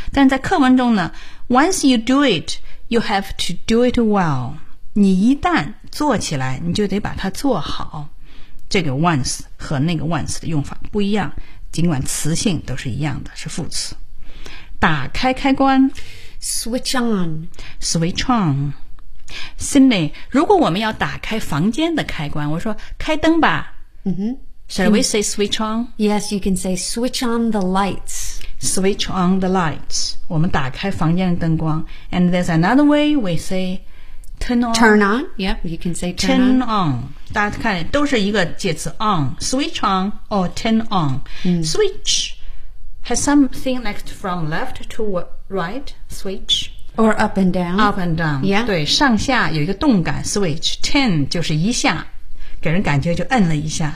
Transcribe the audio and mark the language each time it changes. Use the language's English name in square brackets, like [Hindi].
[Chinese] 但在课文中呢 [English] ，once you do it, you have to do it well. [Chinese] 你一旦做起来，你就得把它做好。这个 once 和那个 once 的用法不一样，尽管词性都是一样的，是副词。打开开关 [English] ，switch on, switch on. [Chinese] Cindy, 如果我们要打开房间的开关，我说开灯吧。嗯哼。 [English] Shall we say switch on? Yes, you can say switch on the lights. Switch on the lights. [Chinese] 我们打开房间的灯光。 [English] And there's another way we say turn on. Turn on? Yep, you can say turn on. Turn on. [Chinese] 大家看都是一个介词 on. [English] Switch on or turn on.、Switch has something like from left to right. Switch. Or up and down. Up and down. Yeah. [Chinese] 对，上下有一个动感 switch. Turn 就是一下，给人感觉就摁了一下。